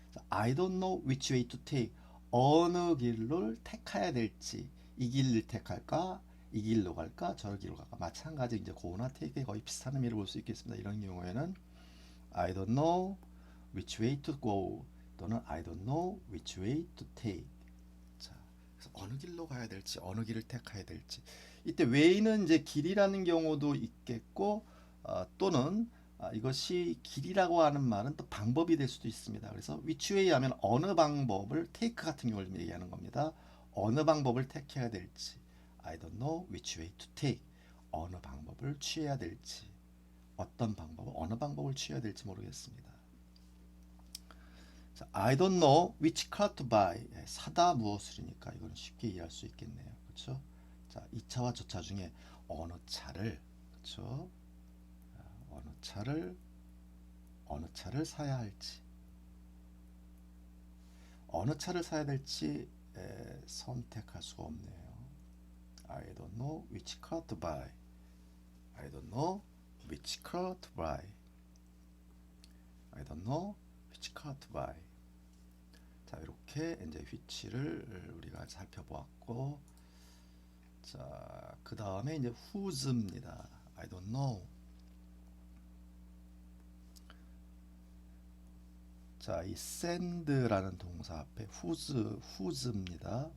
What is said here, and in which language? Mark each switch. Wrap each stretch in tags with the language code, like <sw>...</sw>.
<en>I don't know which way to take.</en> <ko>어느 길을 택해야 될지 이 길을 택할까 이 길로 갈까 저 길로 갈까 마찬가지 이제 go나 take에 거의 비슷한 의미를 볼 수 있겠습니다. 이런 경우에는</ko> <en>I don't know which way to go 또는 I don't know which way to take.</en> <ko>자, 그래서 어느 길로 가야 될지 어느 길을 택해야 될지 이때 way는 이제 길이라는 경우도 있겠고 또는 이것이 길이라고 하는 말은 또 방법이 될 수도 있습니다. 그래서 which way 하면 어느 방법을 take 같은 경우를 얘기하는 겁니다. 어느 방법을 택해야 될지</ko> <en>I don't know which way to take.</en> <ko>어느 방법을 취해야 될지 어떤 방법, 어느 방법을 취해야 될지 모르겠습니다.</ko> <en>자, I don't know which car to buy.</en> <ko>사다 무엇을이니까 이건 쉽게 이해할 수 있겠네요. 그렇죠? 자, 이 차와 저 차 중에 어느 차를 그렇죠? 어느 차를 사야 할지 어느 차를 사야 될지 선택할 수가 없네요.</ko> <en>I don't know which car to buy. I don't know which car to buy. I don't know which car to buy.</en> <ko>자, 이렇게 이제 which를 우리가 살펴보았고, 자, 그 다음에 이제 who's입니다.</ko> <en>I don't know.</en> <ko>자, 이 send라는 동사 앞에 who's입니다.</ko>